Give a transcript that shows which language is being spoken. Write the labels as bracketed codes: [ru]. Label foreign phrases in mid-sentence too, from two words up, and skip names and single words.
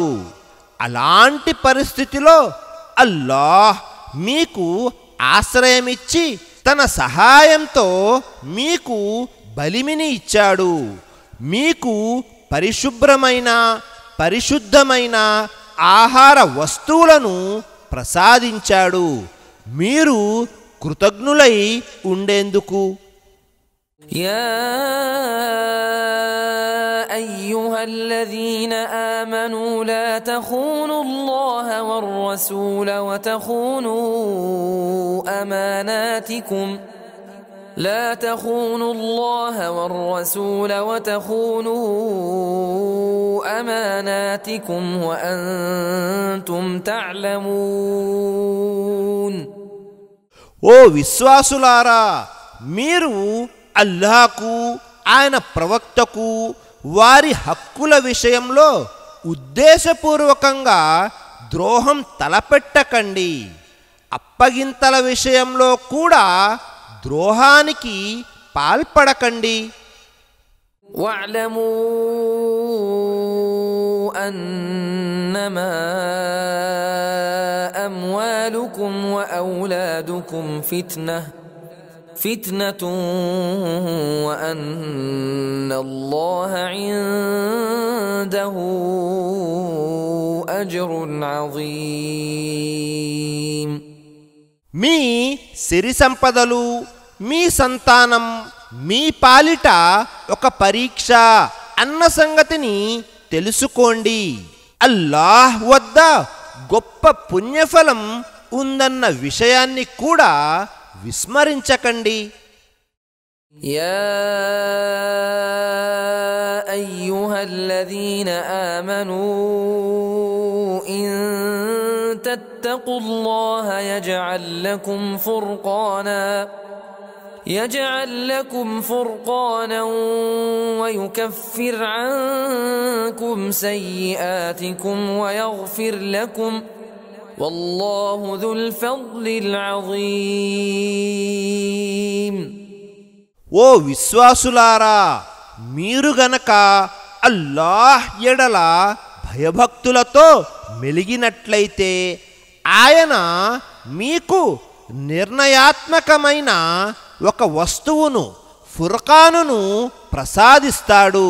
[te] అలాంటి పరిస్థితిలో అల్లాహ్ మీకు ఆశ్రయమిచ్చి తన సహాయంతో మీకు బలిమిని ఇచ్చాడు. మీకు పరిశుభ్రమైన పరిశుద్ధమైన ఆహార వస్తువులను ప్రసాదించాడు. మీరు కృతజ్ఞులై ఉండేందుకు. [ar] యా أيها الذين آمنوا لا تخونوا الله والرسول وتخونوا أماناتكم وأنتم تعلمون. [te] ఓ విశ్వాసులారా, మీరు అల్లాహ్కు ఆయన ప్రవక్తకు వారి హక్కుల విషయంలో ఉద్దేశపూర్వకంగా ద్రోహం తలపెట్టకండి. అప్పగింతల విషయంలో కూడా ద్రోహానికి పాల్పడకండి. [ar] واعلموا أنما أموالكم وأولادكم فتنة وأن الله عنده أجر عظيم. [te] మీ సిరి సంపదలు, మీ సంతానం మీ పాలిట ఒక పరీక్ష అన్న సంగతిని తెలుసుకోండి. అల్లాహ్ వద్ద గొప్ప పుణ్యఫలం ఉందన్న విషయాన్ని కూడా విస్మరించకండి. [ar] يا أيها الذين آمنوا إن تتقوا الله يجعل لكم فرقانا ويكفر عنكم سيئاتكم ويغفر لكم والله ذو الفضل العظيم. [te] ఓ విశ్వాసులారా, మీరు గనక అల్లాహ్ ఎడల భయభక్తులతో మెలిగినట్లయితే ఆయన మీకు నిర్ణయాత్మకమైన ఒక వస్తువును, ఫుర్ఖానును ప్రసాదిస్తాడు.